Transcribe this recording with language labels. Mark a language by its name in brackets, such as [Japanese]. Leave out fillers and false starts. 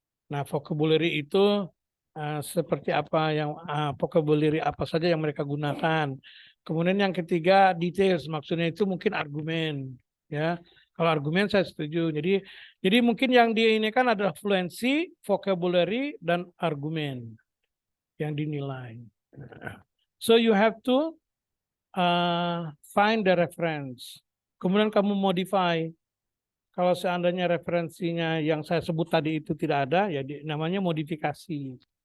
[Indonesian] Nah, vocabulary itu seperti apa yang vocabulary apa saja yang mereka gunakan. Kemudian yang ketiga details, maksudnya itu mungkin argumen, ya. Kalau argumen saya setuju. Jadi mungkin yang dia ini kan adalah fluency, vocabulary dan argumen yang dinilai. [English] So you have to find the reference. [Indonesian] Kemudian kamu modify. Kalau seandainya referensinya yang saya sebut tadi itu tidak ada, ya namanya modifikasi.